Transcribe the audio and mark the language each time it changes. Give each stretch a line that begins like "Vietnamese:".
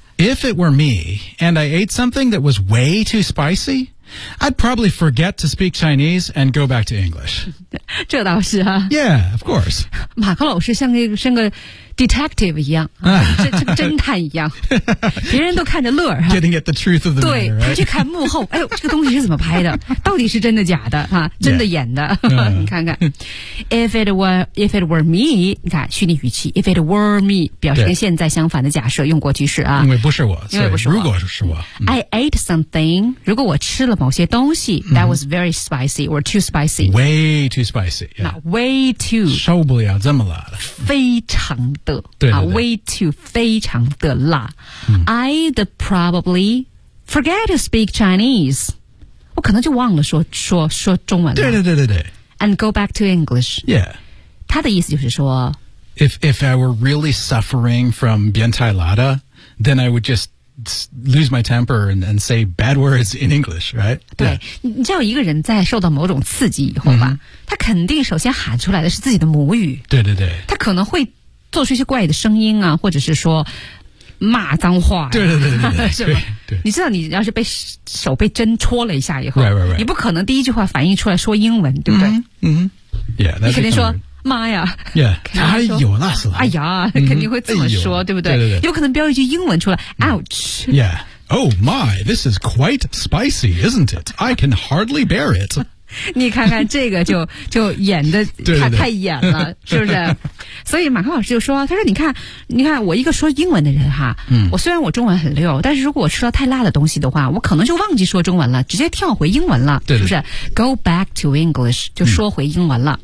English: If it were me, and I ate something that was way too spicy, I'd probably forget to speak Chinese and go back to English.
Chinese: 这倒是啊。
English: Yeah, of course.
Chinese: 马克老师像个 detective 一样、侦探一样。别人都看着乐。
English: Getting at the truth of the matter, right?
Chinese: 对，他去看幕后，哎呦，这个东西是怎么拍的？到底是真的假的？真的演的。你看看。
English: If it were me,
Chinese: 你看虚拟语气。
English: If it were me,
Chinese: 表示跟现在相反的假设，用过去式啊。因为不是我。因为不是我。如果是我。
English: I ate something,
Chinese: 如果我吃了某些东西、
English: that was very spicy or too spicy. Way too spicy.、Yeah. Not way too.
Chinese: 受不了这么辣的。非常的。对对对。
English: Way too,
Chinese: 非常的辣。
English: I'd probably forget to speak Chinese.
Chinese: 我可能就忘了说中文了。对对对对对。
English: And go back to English. Yeah.
Chinese: 他的意思就是说
English: If I were really suffering from
Chinese: 变态辣的,
English: then I would just lose my temper and say bad words in English, right?
Chinese: 对、yeah. 你知道一个人在受到某种刺激以后吧、他肯定首先喊出来的是自己的母语。对对对。他可能会做出一些怪的声音啊，或者是说骂脏话、对对对对对是吧？对，你知道你要是被手被针戳了一下以后
English: right, right, right.
Chinese: 你不可能第一句话反应出来说英文，对不对？
English: Yeah,
Chinese: 你肯定说妈呀、 yeah. 哎呦那是哎呀肯定会这么说、对不对？对对对，有可能飙一句英文出来 Ouch、
English: yeah. Oh my, this is quite spicy, isn't it? I can hardly bear it.
Chinese: 你看看这个就演的太演了，对对对，是不是？所以马克老师就说，他说你看我一个说英文的人哈、我虽然我中文很溜，但是如果我吃了太辣的东西的话，我可能就忘记说中文了，直接跳回英文了，对对，是不是？
English: Go back to English,
Chinese: 就说回英文了、